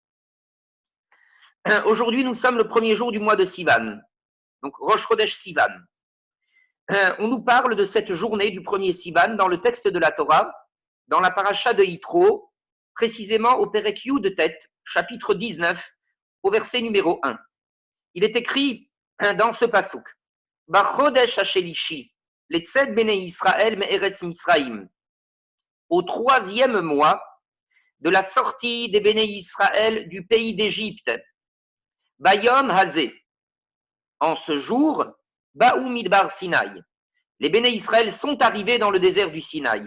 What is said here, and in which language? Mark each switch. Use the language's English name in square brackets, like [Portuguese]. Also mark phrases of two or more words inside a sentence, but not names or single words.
[French] Aujourd'hui, nous sommes le premier jour du mois de Sivan, donc [Hebrew] ראש חודש סיון. [French] On nous parle de cette journée du premier Sivan dans le texte de la Torah, dans la paracha de Yitro, précisément au [Hebrew] פרק י"ט, [French] chapitre 19, au verset numéro 1. Il est écrit dans ce pasuk, [Hebrew] בחודש השלישי לצאת בני ישראל מארץ מצרים, [French] au troisième mois de la sortie des [Hebrew] בני ישראל [French] du pays d'Égypte, [Hebrew] ביום הזה, [French] en ce jour, [Hebrew] באו מדבר סיני. [French] Les [Hebrew] בני ישראל [French] sont arrivés dans le désert du Sinaï.